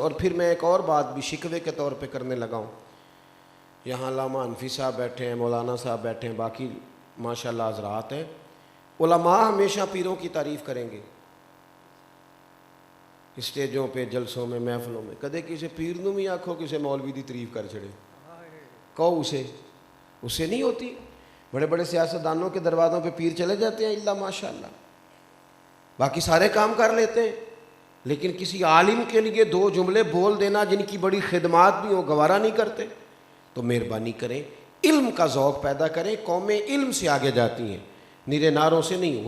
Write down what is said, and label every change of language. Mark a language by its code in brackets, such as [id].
[ur] اور پھر میں ایک اور بات بھی شکوے کے طور پہ کرنے لگا ہوں. یہاں علامہ حنفی صاحب بیٹھے ہیں، مولانا صاحب بیٹھے ہیں، باقی ماشاءاللہ حضرات ہیں. علماء ہمیشہ پیروں کی تعریف کریں گے اسٹیجوں پہ، جلسوں میں، محفلوں میں. [pa] کدے کسی پیر نوں بھی آکھو کسی مولوی دی تعریف کر چھڑے، کہو اسے نہیں ہوتی. [ur] بڑے بڑے سیاستدانوں کے دروازوں پہ پیر چلے جاتے ہیں، اللہ ماشاءاللہ، باقی سارے کام کر لیتے ہیں. لیکن کسی عالم کے لیے 2 جملے بول دینا جن کی بڑی خدمات بھی ہوں گوارا نہیں کرتے. تو مہربانی کریں، علم کا ذوق پیدا کریں. قومیں علم سے آگے جاتی ہیں، نیرے ناروں سے نہیں.